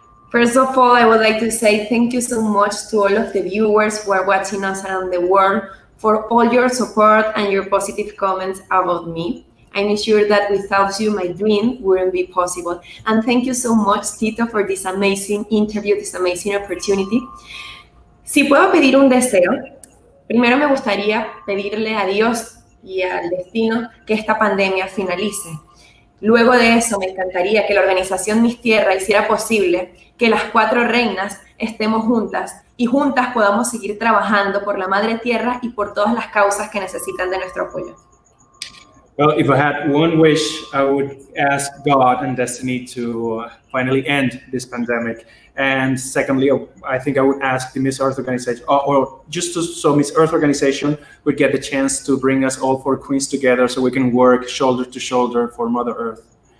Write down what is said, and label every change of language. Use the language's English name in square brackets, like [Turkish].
[English] First of all, I would like to say thank you so much to all of the viewers who are watching us around the world for all your support and your positive comments about me. I'm sure that without you, my dream wouldn't be possible. And thank you so much, Tito, for this amazing interview, this amazing opportunity. [Spanish] Si puedo pedir un deseo, primero me gustaría pedirle a Dios y al destino que esta pandemia finalice. Luego de eso, me encantaría que la organización Mis Tierra hiciera posible que las 4 reinas estemos juntas y juntas podamos seguir trabajando por la Madre Tierra y por todas las causas que necesitan de nuestro apoyo. [English] Well, if I had one wish, I would ask God and destiny to finally end this pandemic. And secondly, I think I would ask the Miss Earth organization, or just so Miss Earth organization would get the chance to bring us all 4 queens together, so we can work shoulder to shoulder for Mother Earth.